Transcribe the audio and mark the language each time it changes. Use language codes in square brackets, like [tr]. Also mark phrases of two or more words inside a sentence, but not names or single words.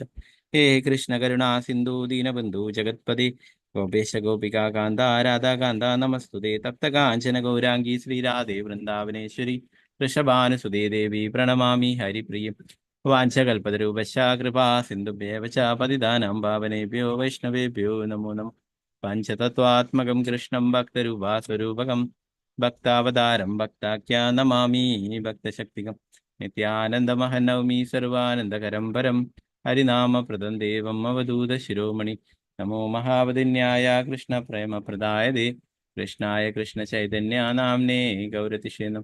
[sa] ഹേ കൃഷ്ണ കരുണാ സിന്ധു ദീനബന്ധു ജഗത്പതി ഗോപേശ ഗോപികാന്ത രാധാകാന്ത നമസ്തുതേ. തപ്തകാഞ്ചന ഗൗരാംഗി ശ്രീരാധേ വൃന്ദാവനേശ്വരി വൃഷഭാനുസുതേ ദേവി പ്രണമാമി ഹരിപ്രിയം. വാഞ്ചകൽപതരൂപശ കൃപാ സിന്ധുഭ്യേവ ച പതിതാനാം പാവനേഭ്യോ വൈഷ്ണവേഭ്യോ നമോ നമഃ. പഞ്ചതത്വാത്മകം കൃഷ്ണം ഭക്തരൂപാസ്വരൂപകം ഭക്താവതാരം ഭക്താഖ്യാ നമാമി ഭക്തശക്തികം. നിത്യാനന്ദമഹം നവമി സർവാനന്ദകരം പരം ഹരിനാമപ്രദം ദേവം അവധൂത ശിരോമണി. നമോ മഹാവതിന്യായ കൃഷ്ണ പ്രേമപ്രദായതേ കൃഷ്ണായ കൃഷ്ണ ചൈതന്യ നാംനേ ഗൗരതിഷേണം.